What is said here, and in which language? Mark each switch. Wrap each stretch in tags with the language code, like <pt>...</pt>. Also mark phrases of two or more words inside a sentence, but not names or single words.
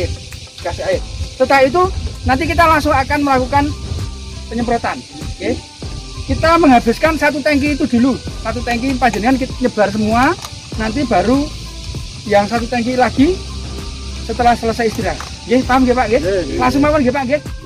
<id>Kasih air. Setelah itu nanti kita langsung akan melakukan penyemprotan. Oke. Kita menghabiskan satu tangki itu dulu. Satu tangki panjenengan kita nyebar semua. Nanti baru yang satu tangki lagi setelah selesai istirahat. Oke, paham nggih Pak? Nggih.</id> <jv>Langsung mawon nggih Pak? Nggih.</jv>